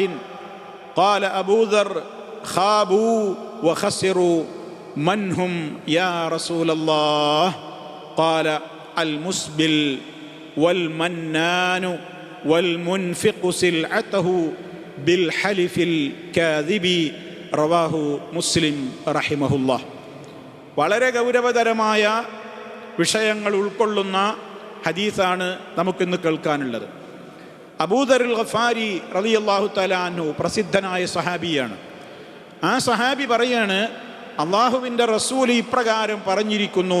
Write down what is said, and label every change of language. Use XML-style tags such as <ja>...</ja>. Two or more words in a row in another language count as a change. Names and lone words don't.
<ar>قال أبو ذر خابوا وخسروا من هم يا رسول الله؟ قال المسبل والمنان والمنفق سلعته بالحلف الكاذب. رواه مسلم رحمه الله.</ar> <ml>വളരെ ഗൗരവതരമായ വിഷയങ്ങൾ ഉൾക്കൊള്ളുന്ന ഹദീസാണ് നമുക്കിന്ന് കേൾക്കാനുള്ളത്. അബൂദറുൽ ഗഫാരി</ml> <ar>رضي الله تعالى عنه</ar> <ml>പ്രസിദ്ധനായ സഹാബിയാണ്. ആ സഹാബി പറയാണ്, അള്ളാഹുവിൻ്റെ റസൂൽ ഇപ്രകാരം പറഞ്ഞിരിക്കുന്നു.</ml>